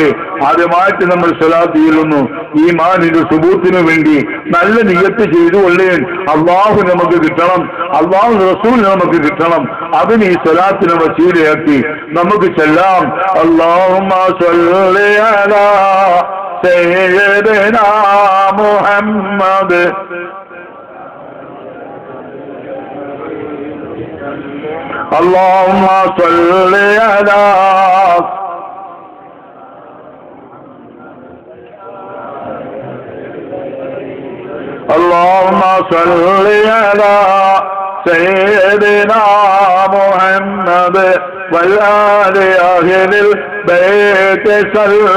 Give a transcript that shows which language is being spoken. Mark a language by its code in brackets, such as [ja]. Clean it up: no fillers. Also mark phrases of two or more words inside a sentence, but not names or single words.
[ml] ആദ്യമായിട്ട് നമ്മൾ സ്വലാത്ത് ചെയ്യുന്നു ഈമാനിന്റെ സുബൂത്തിന് വേണ്ടി നല്ല നിയ്യത്ത് ചെയ്തുകൊള്ളേൻ. അല്ലാഹു നമുക്ക് കിട്ടണം, അല്ലാഹു റസൂൽ നമുക്ക് കിട്ടണം. അതിന് ഈ സ്വലാത്തിനെ വസീലയാക്കി നമുക്ക് ചെല്ലാം. [ar] اللهم صل على سيدنا മുഹമ്മദ് اللهم صل على اللهم صل على سيدنا محمد والآل أهل البيت سلم.